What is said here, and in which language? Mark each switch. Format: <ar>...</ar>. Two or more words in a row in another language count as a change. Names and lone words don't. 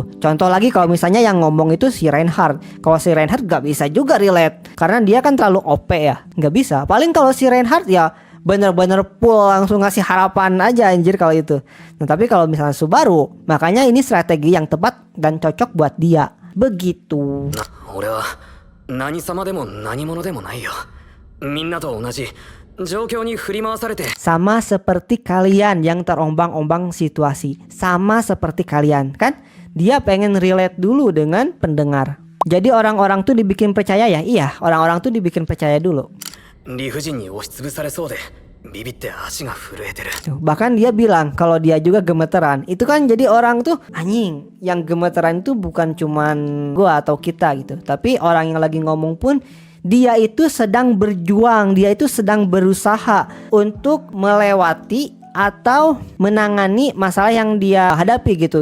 <id>Contoh lagi kalau misalnya yang ngomong itu si Reinhardt. Kalau si Reinhardt gak bisa juga relate karena dia kan terlalu OP ya, gak bisa. Paling kalau si Reinhardt ya bener-bener full langsung ngasih harapan aja anjir kalau itu. Nah tapi kalau misalnya Subaru, makanya ini strategi yang tepat dan cocok buat dia. Begitu.</id> <ja>俺は何様でも何者でもないよ。みんなと同じ状況に振り回されて</ja> <id>Sama seperti kalian yang terombang-ombang situasi. Sama seperti kalian, kan? Dia pengen relate dulu dengan pendengar. Jadi orang-orang tuh dibikin percaya ya? Iya, orang-orang tuh dibikin percaya dulu.</id> <ja>理不尽に押しつぶされそうでビビって足が震えてる</ja> <id>Tuh, bahkan dia bilang kalau dia juga gemeteran. Itu kan jadi orang tuh anjing. Yang gemeteran itu bukan cuman gua atau kita gitu, tapi orang yang lagi ngomong pun dia itu sedang berjuang, dia itu sedang berusaha untuk melewati atau menangani masalah yang dia hadapi gitu.</id>